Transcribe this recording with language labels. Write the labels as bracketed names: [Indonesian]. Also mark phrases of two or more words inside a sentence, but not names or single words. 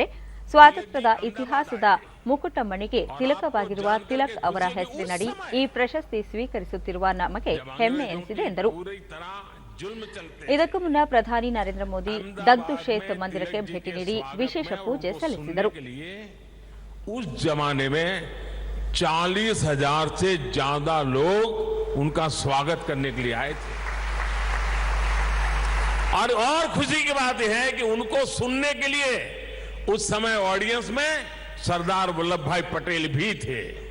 [Kannada] ಸ್ವಾತಂತ್ರ್ಯದ ಇತಿಹಾಸದ ಮುಕುಟಮಣಿಗೆ ತಿಲಕವಾಗಿರುವ ತಿಲಕ್ ಅವರ ಹೆಸರಿನಡಿ ಈ ಪ್ರಶಸ್ತಿ ಸ್ವೀಕರಿಸುತ್ತಿರುವ ನಮಗೆ ಹೆಮ್ಮೆ ಎನಿಸಿದೆ ಎಂದರು. ಇದಕ್ಕೂ ಮುನ್ನ ಪ್ರಧಾನಿ ನರೇಂದ್ರ ಮೋದಿ ದಗ್ದು ಶೇತ್ ಮಂದಿರಕ್ಕೆ ಭೇಟಿ ನೀಡಿ ವಿಶೇಷ ಪೂಜೆ ಸಲ್ಲಿಸಿದರು. [Hindi] उस जमाने में 40,000 से ज्यादा लोग उनका स्वागत करने के लिए आए थे और खुशी की बात यह है कि उनको सुनने के लिए उस समय ऑडियंस में सरदार वल्लभ भाई पटेल भी थे.